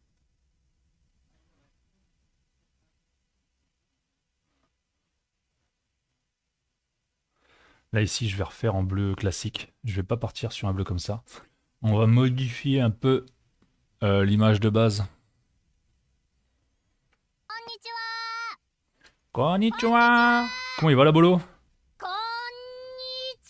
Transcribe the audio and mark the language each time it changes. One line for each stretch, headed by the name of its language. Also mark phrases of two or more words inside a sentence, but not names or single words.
French: Là, ici, je vais refaire en bleu classique. Je vais pas partir sur un bleu comme ça. On va modifier un peu l'image de base.
Japanese: こんにちは。 Konnichiwa!
French: Comment il va la bolo?
Japanese: こんにち